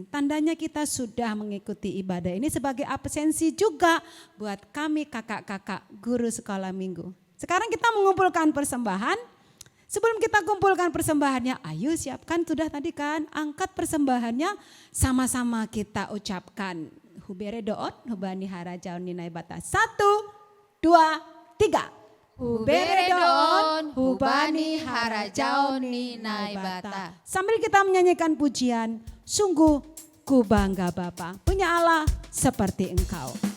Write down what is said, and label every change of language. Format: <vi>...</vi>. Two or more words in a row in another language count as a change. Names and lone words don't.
<id>Tandanya kita sudah mengikuti ibadah ini sebagai absensi juga buat kami kakak-kakak guru sekolah minggu. Sekarang kita mengumpulkan persembahan. Sebelum kita kumpulkan persembahannya, ayo siapkan sudah tadi kan, angkat persembahannya sama-sama kita ucapkan.</id> <bts>Hubere doot, hubani harajaun ninai bata.</bts> <id>1, 2, 3.</id> <bts>Hubere doon, hubani harajaun ninai bata.</bts> <id>Sambil kita menyanyikan pujian, sungguh ku bangga Bapa, punya Allah seperti Engkau.</id>